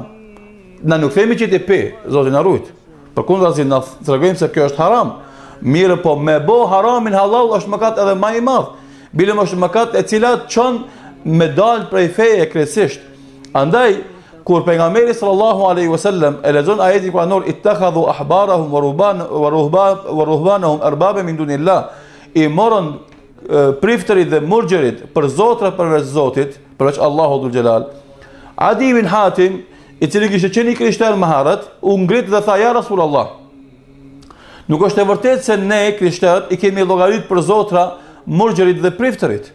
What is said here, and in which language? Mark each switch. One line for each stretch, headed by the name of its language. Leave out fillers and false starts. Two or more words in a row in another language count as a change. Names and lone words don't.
Albanian: Na nuk themi që ti pi, Zoti na rujt. Përkundrazi na tregojmë se kjo është haram. Mirë, po me bë haramin halal është mëkat edhe më I madh. Bilem është mëkat e cila çon me dal prej feje krejtësisht. Andaj kur pejgamberi
Arabic: صلى الله عليه وسلم
Albanian: e lexon ajetin kuranor
Arabic: اتخذوا أحبارهم ورهبانهم أربابا من دون الله,
Albanian: I morën priftërit dhe murgjerit për zotra përveç Zotit, përveç Allahu dhul Xhelal. Adi bin Hatim, I cili kishte qenë krishter më herët, u ngrit dhe tha
Arabic: يا رسول الله.
Albanian: Nuk është e vërtetë se ne krishterët I kemi llogarit për zotra, murgjerit dhe priftërit.